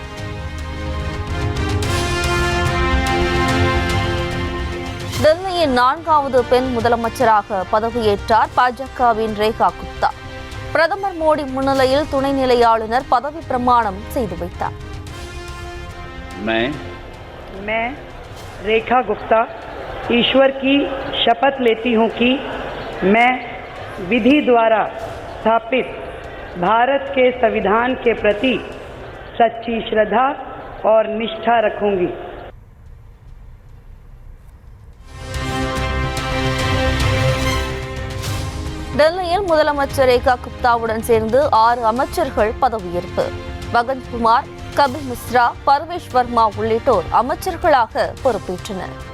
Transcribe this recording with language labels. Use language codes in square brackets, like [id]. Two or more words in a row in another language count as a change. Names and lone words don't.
[ta] டெல்லியின் 4வது பெண் முதலமைச்சராக பதவியேற்றார் பாஜகவின் ரேகா குப்தா. பிரதமர் மோடி முன்னிலையில் துணைநிலை ஆளுநர் பதவி பிரமாணம் செய்து வைத்தார். [hi] मैं रेखा गुप्ता ईश्वर की शपथ लेती हूं कि मैं विधि द्वारा स्थापित भारत के संविधान के प्रति सच्ची श्रद्धा और निष्ठा रखूंगी. [ta] டெல்லியில் முதலமைச்சர் ரேகா குப்தாவுடன் சேர்ந்து 6 அமைச்சர்கள் பதவியேற்பு. பகத்குமார், கபில் மிஸ்ரா, பர்வேஷ் வர்மா உள்ளிட்டோர் அமைச்சர்களாக பொறுப்பேற்றனர்.